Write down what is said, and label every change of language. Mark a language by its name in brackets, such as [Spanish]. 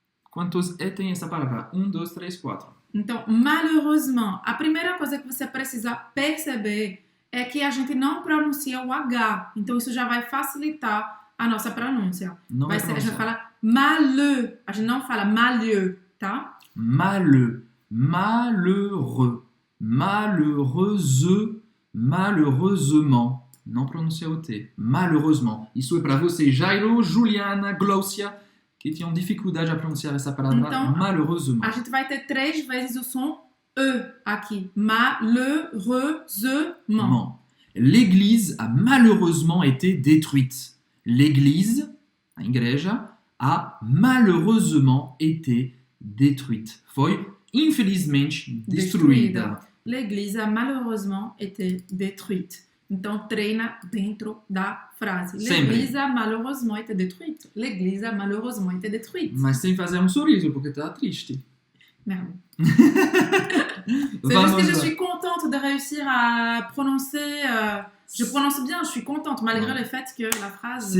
[Portuguese] Quantos E tem essa palavra? 1, 2, 3, 4. Então, malheureusement, a primeira coisa que você precisa perceber é que a gente não pronuncia o H. Então isso já vai facilitar a nossa pronúncia. Não Vai ser, a gente fala malheux, a gente não fala malheux, tá? [French] Malheux, malheureux, malheureuse, malheureusement. [Portuguese] Não pronuncia o T. Malheureusement. Isso é para você, Jairo, Juliana, Glaucia, que tinham dificuldade a pronunciar essa palavra. Então, [French] malheureusement. [Portuguese] A gente vai ter 3 vezes o som E aqui. [French] Malheureusement. L'église a malheureusement été détruite. L'église, [Portuguese] a igreja, [French] a malheureusement été détruite. [Portuguese] Foi infelizmente destruída. [French] L'église a malheureusement été détruite. [Portuguese] Então, treina dentro da frase. [French] L'église a malheureusement été détruite. L'église a malheureusement été détruite. [Portuguese] Mas sem fazer um sorriso, porque tá triste. [French] Merde. C'est juste que je suis contente de réussir à prononcer. Je prononce bien, je suis contente, malgré le fait que la phrase